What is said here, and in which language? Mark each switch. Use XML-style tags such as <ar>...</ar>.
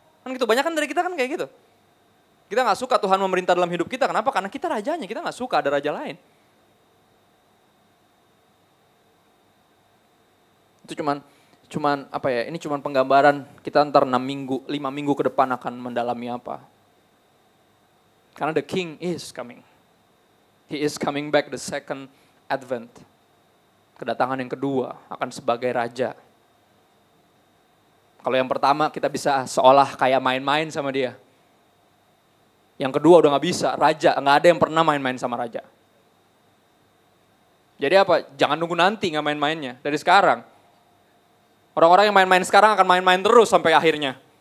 <id>Kan gitu, banyak kan dari kita kan kayak gitu. Kita gak suka Tuhan memerintah dalam hidup kita, kenapa? Karena kita rajanya, kita gak suka ada raja lain. Itu cuman ini cuman penggambaran kita ntar 5 minggu ke depan akan mendalami apa.</id> <en>Karena the king is coming. He is coming back the second advent.</en> <id>Kedatangan yang kedua akan sebagai raja. Kalau yang pertama kita bisa seolah kayak main-main sama dia. Yang kedua udah gak bisa, raja. Gak ada yang pernah main-main sama raja. Jadi apa? Jangan nunggu nanti gak main-mainnya. Dari sekarang. Orang-orang yang main-main sekarang akan main-main terus sampai akhirnya.</id>